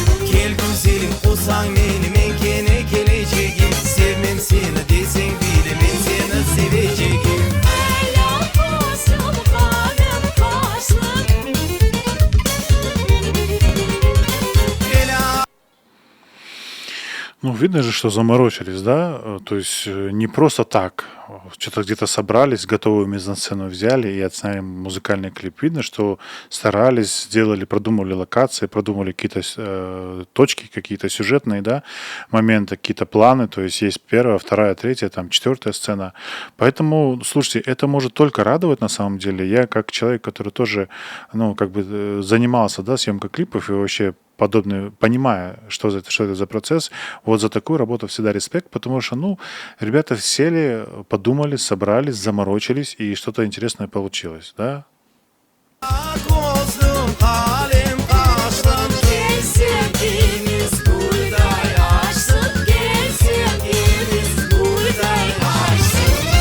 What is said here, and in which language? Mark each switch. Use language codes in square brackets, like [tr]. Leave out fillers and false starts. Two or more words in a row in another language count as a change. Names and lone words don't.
[tr] Gel güzelim olsan benim enkene geleceğim. Sevmem seni desen bilemem seni seveceğim. Ela kuzum kalem kaşlım. Ela [ru] Ну, видно же, что заморочились, да? То есть не просто так. Что-то где-то собрались, готовую мизансцену взяли и отсняли музыкальный клип. Видно, что старались, сделали, продумали локации, продумали какие-то точки, какие-то сюжетные, да, моменты, какие-то планы. То есть есть первая, вторая, третья, там, четвертая сцена. Поэтому, слушайте, это может только радовать на самом деле. Я как человек, который тоже, ну, как бы занимался, да, съемкой клипов и вообще подобные, понимая, что это за процесс, вот за такую работу всегда респект, потому что, ну, ребята сели, подумали, собрались, заморочились, и что-то интересное получилось, да? [tr] kozlum kalem kaşlım. Gel sevgimiz buğday açsın. Gel sevgimiz buğday açsın.